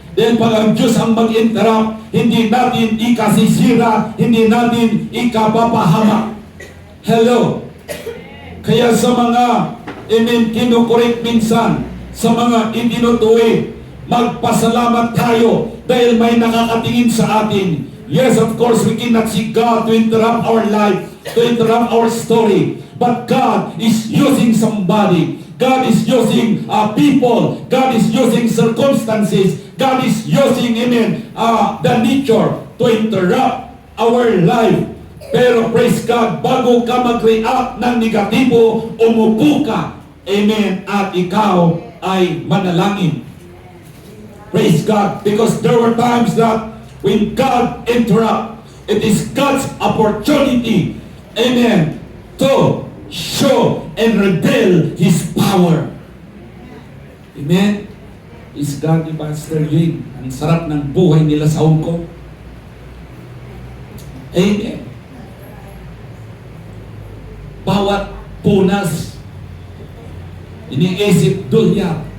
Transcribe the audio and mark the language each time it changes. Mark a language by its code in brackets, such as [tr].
[tl] Dahil pag ang Diyos ang mag-interrupt, hindi natin ikasisira, hindi natin ikapapahamak. Hello? Kaya sa mga kinukorek minsan, sa mga itinutuwi, magpasalamat tayo dahil may nakakatingin sa atin. [en] Yes, of course, we cannot see God to interrupt our life, to interrupt our story. But God is using somebody. God is using people. God is using circumstances. God is using, amen, the nature to interrupt our life. [tl] Pero praise God, bago ka mag-react ng negatibo, umupo ka. Amen. At ikaw ay manalangin. Praise God. [en] Because there were times that when God interrupt, it is God's opportunity, amen, to show and reveal His power. Amen. Is God ni Pastor Ying. [tl] Ang sarap ng buhay nila sa Hong Kong. Amen. Bawat punas, iniisip dulya.